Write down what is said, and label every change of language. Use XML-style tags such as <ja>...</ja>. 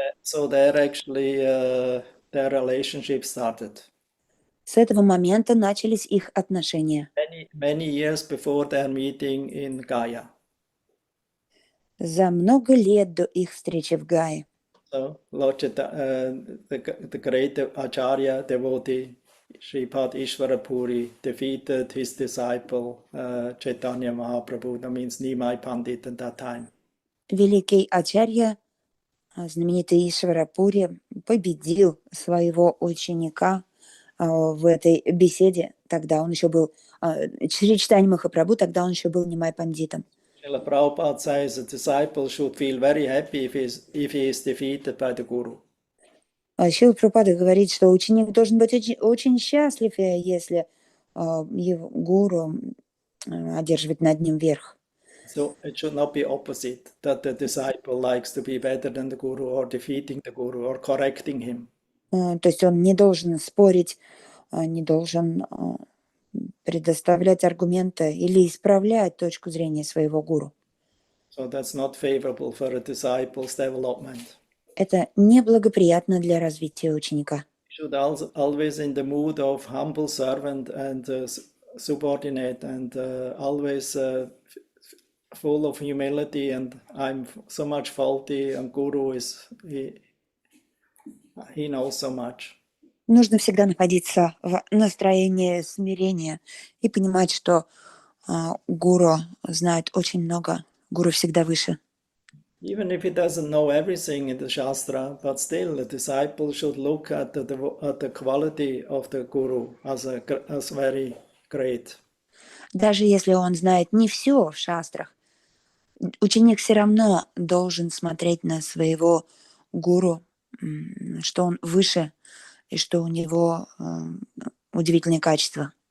<en>So there actually their relationship started.</en> <ru>С этого момента начались их отношения.</ru> <en>Many years before their meeting in Gaya.</en> <ru>За много лет до их встречи в Гае.</ru> <en>So Lord the great Acharya devotee Shripad Ishvara Puri defeated his disciple Chaitanya Mahaprabhu. That means Nimai Pandit at that time.</en> <ru>Великий Ачарья, знаменитый Ишвара Пури, победил своего ученика в этой беседе. Тогда он еще был Чайтанья Махапрабху, тогда он еще был Нимай Пандитом.</ru> <en>Srila Prabhupada says a disciple should feel very happy if he is defeated by the guru.</en> <ru>Шрила Прабхупада говорит, что ученик должен быть очень счастлив, если его гуру одерживает над ним верх.</ru> <en>So it should not be opposite, that the disciple likes to be better than the guru or defeating the guru or correcting him.</en> <ru>То есть он не должен спорить, не должен предоставлять аргументы или исправлять точку зрения своего гуру.</ru> <en>So that's not favorable for a disciple's development.</en> <ru>Это неблагоприятно для развития ученика.</ru> <en>Should also always in the mood of humble servant and subordinate and always full of humility and I'm so much faulty and Guru is he knows so much.</en> <ru>Нужно всегда находиться в настроении смирения и понимать, что гуру знает очень много, гуру всегда выше.</ru> <en>Even if he doesn't know everything in the Shastra, but still the disciple should look at the quality of the Guru as very great.</en> <ru>Даже если он знает не все в шастрах, ученик все равно должен смотреть на своего гуру, что он выше и что у него удивительные качества.</ru>